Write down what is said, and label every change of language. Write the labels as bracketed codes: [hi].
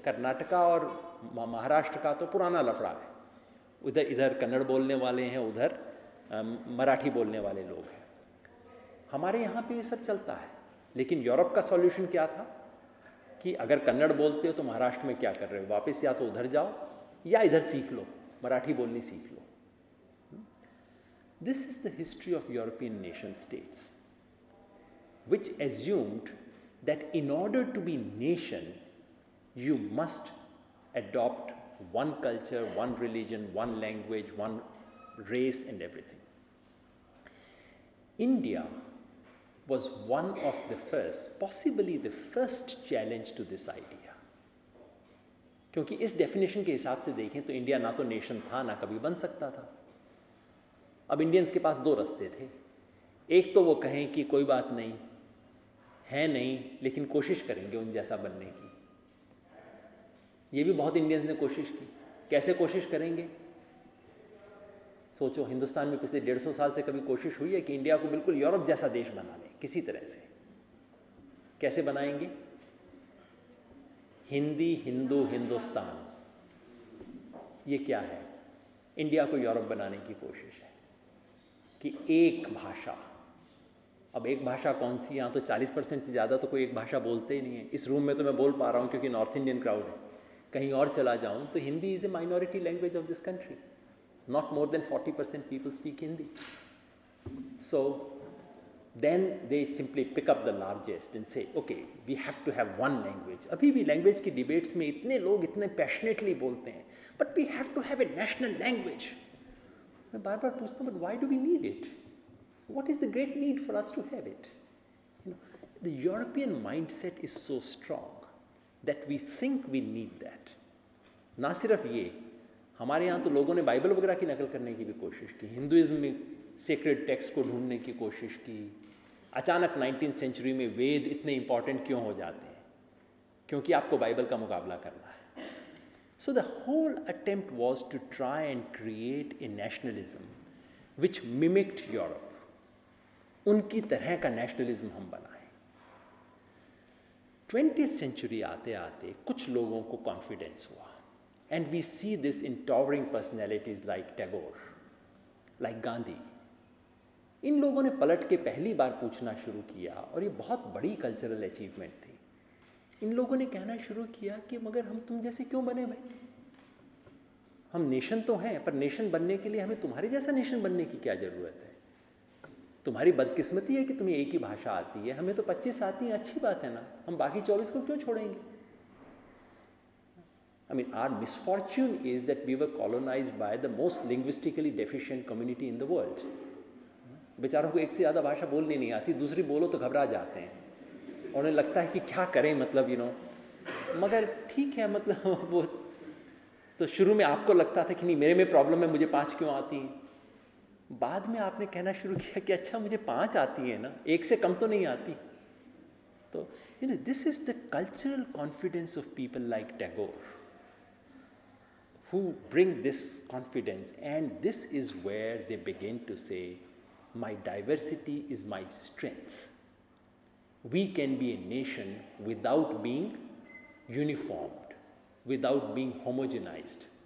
[hi] कर्नाटका और महाराष्ट्र का तो पुराना लफड़ा है, उधर इधर कन्नड़ बोलने वाले हैं, उधर मराठी बोलने वाले लोग हैं। हमारे यहाँ पे ये सब चलता है। लेकिन यूरोप का सॉल्यूशन क्या था कि अगर कन्नड़ बोलते हो तो महाराष्ट्र में क्या कर रहे हो, वापस या तो उधर जाओ या इधर सीख लो, मराठी बोलनी सीख लो। [en] This is the history of European nation states, which assumed that in order to be nation, you must adopt one culture, one religion, one language, one race and everything. India was one of the first, possibly the first challenge to this idea. [hi] क्योंकि इस definition के हिसाब से देखें तो India ना तो nation था ना कभी बन सकता था। अब इंडियंस के पास दो रास्ते थे, एक तो वो कहें कि कोई बात नहीं है, नहीं, लेकिन कोशिश करेंगे उन जैसा बनने की। ये भी बहुत इंडियंस ने कोशिश की। कैसे कोशिश करेंगे? सोचो, हिंदुस्तान में पिछले 150 साल से कभी कोशिश हुई है कि इंडिया को बिल्कुल यूरोप जैसा देश बना लें किसी तरह से? कैसे बनाएंगे? हिंदी, हिंदू, हिंदुस्तान, ये क्या है? इंडिया को यूरोप बनाने की कोशिश है कि एक भाषा। अब एक भाषा कौन सी? यहाँ तो 40% से ज़्यादा तो कोई एक भाषा बोलते ही नहीं है। इस रूम में तो मैं बोल पा रहा हूँ क्योंकि नॉर्थ इंडियन क्राउड है। कहीं और चला जाऊँ तो [en] Hindi is a minority language of this country. Not more than 40% people speak Hindi. So then they simply pick up the largest and say, okay, we have to have one language. [hi] अभी भी language की debates में इतने लोग इतने passionately बोलते हैं, [en] but we have to have a national language. [hi] मैं बार बार पूछता हूँ, [en] but why do we need it? What is the great need for us to have it? You know, the European mindset is so strong that we think we need that. [hi] ना सिर्फ ये, हमारे यहाँ तो लोगों ने बाइबल वगैरह की नकल करने की भी कोशिश की, हिंदुइज्म में सेक्रेड टेक्स्ट को ढूंढने की कोशिश की। अचानक 19th सेंचुरी में वेद इतने इंपॉर्टेंट क्यों हो जाते हैं? क्योंकि आपको बाइबल का मुकाबला करना है। [en] So the whole attempt was to try and create a nationalism which mimicked Europe. [hi] उनकी तरह का नेशनलिज्म हम बनाएं। 20th सेंचुरी आते आते कुछ लोगों को कॉन्फिडेंस हुआ, [en] and we see this in towering personalities like Tagore, like Gandhi. [hi] इन लोगों ने पलट के पहली बार पूछना शुरू किया, और ये बहुत बड़ी कल्चरल अचीवमेंट थी। इन लोगों ने कहना शुरू किया कि मगर हम तुम जैसे क्यों बने भाई? हम नेशन तो हैं, पर नेशन बनने के लिए हमें तुम्हारे जैसा नेशन बनने की क्या ज़रूरत है? तुम्हारी बदकिस्मती है कि तुम्हें एक ही भाषा आती है, हमें तो 25 आती हैं, अच्छी बात है ना, हम बाकी 24 को क्यों छोड़ेंगे? [en] I mean, our misfortune is that we were colonized by the most linguistically deficient community in the world. [hi] बेचारों को एक से ज़्यादा भाषा बोलनी नहीं आती, दूसरी बोलो तो घबरा जाते हैं, और उन्हें लगता है कि क्या करें, मतलब मगर ठीक है, मतलब वो तो शुरू में आपको लगता था कि नहीं, मेरे में प्रॉब्लम है, मुझे 5 क्यों आती हैं? बाद में आपने कहना शुरू किया कि अच्छा, मुझे 5 आती है ना, एक से कम तो नहीं आती। [en] तो this is the cultural confidence of people like Tagore, who bring this confidence, and this is where they begin to say, my diversity is my strength. We can be a nation without being uniformed, without being homogenized.